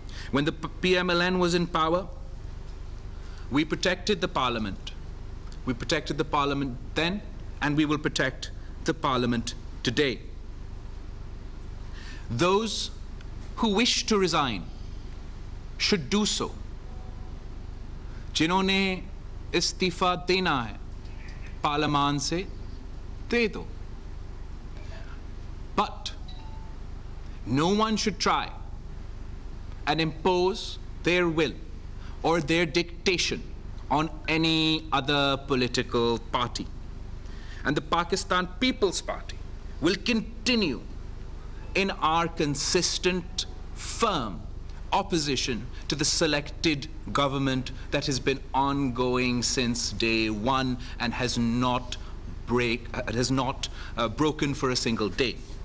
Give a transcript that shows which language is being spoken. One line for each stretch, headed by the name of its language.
English: When the PMLN was in power, we protected the parliament. We protected the parliament then, and we will protect the parliament today. Those who wish to resign should do so.
Hindi: जिन्होंने इस्तीफा देना है, पार्लियामान से दे दो.
English: But no one should try and impose their will or their dictation on any other political party. And the Pakistan People's Party will continue in our consistent, firm opposition to the selected government that has been ongoing since day one and has not broken for a single day.